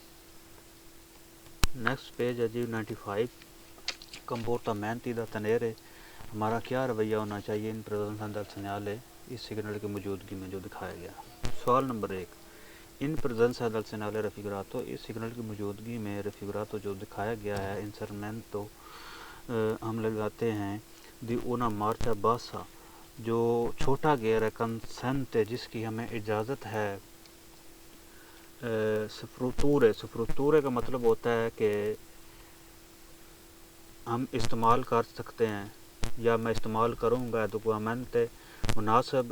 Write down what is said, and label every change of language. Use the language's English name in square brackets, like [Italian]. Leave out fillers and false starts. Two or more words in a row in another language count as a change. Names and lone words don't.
[Urdu] نیکسٹ پیج ہے جی 95 [Italian] comportamenti da tenere [Urdu] ہمارا کیا رویہ ہونا چاہیے [Italian] in presenza del segnale [Urdu] اس سگنل کی موجودگی میں جو دکھایا گیا۔ سوال نمبر 1 [Italian] in presenza del segnale raffigurato [Urdu] اس سگنل کی موجودگی میں raffigurato جو دکھایا گیا ہے inserimento ہم لگاتے ہیں [Italian] di una marcia bassa [Urdu] جو چھوٹا گیئر ہے consente جس کی ہمیں اجازت ہے سفروتورے کا مطلب ہوتا ہے کہ ہم استعمال کر سکتے ہیں یا میں استعمال کروں گا ایڈوکوامنٹ مناسب